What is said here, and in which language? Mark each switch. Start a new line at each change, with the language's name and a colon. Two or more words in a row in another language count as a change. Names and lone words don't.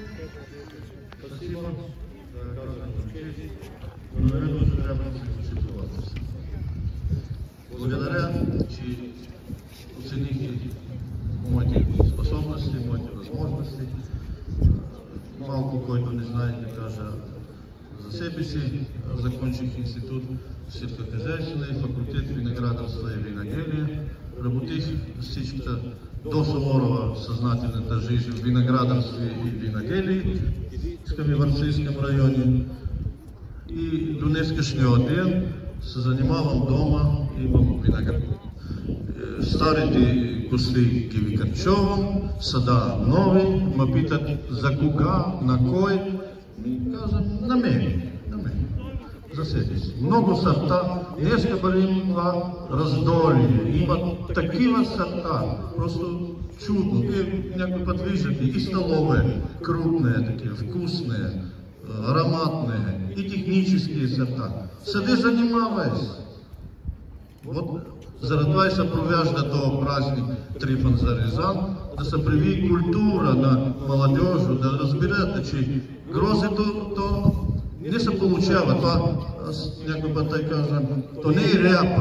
Bulgarian: Благодаря, че оценихте моите способности, моите възможности. Малко, който не знае да кажа за себе си, закончих институт сельскохозяйствена и факултет виноградарство и виноделие. Работих всичката до Саморова съзнателната жизнь в виноградарство и виноделие
Russian: в Варцийском районе.
Bulgarian: И до днескашния ден се занимавам дома, имам виноград. Старите косли ги викачувам, сада нови, ме питат за кога, на кой. Казвам, на мен, за себе си. Много сорта, днеска бъдем това раздолие, има такива сорта, просто чудно. Вие някой път виждате и столове, крупные такива,
Russian: вкусные, ароматные и технические сорта.
Bulgarian: Съди занимавай се. Вот, заради това и се провежда този празник Трифон за Рязан, да се привие култура на младежу, да разберете, че грозето то не се получава. Това, аз някой път тъй кажа, то не е ряпа.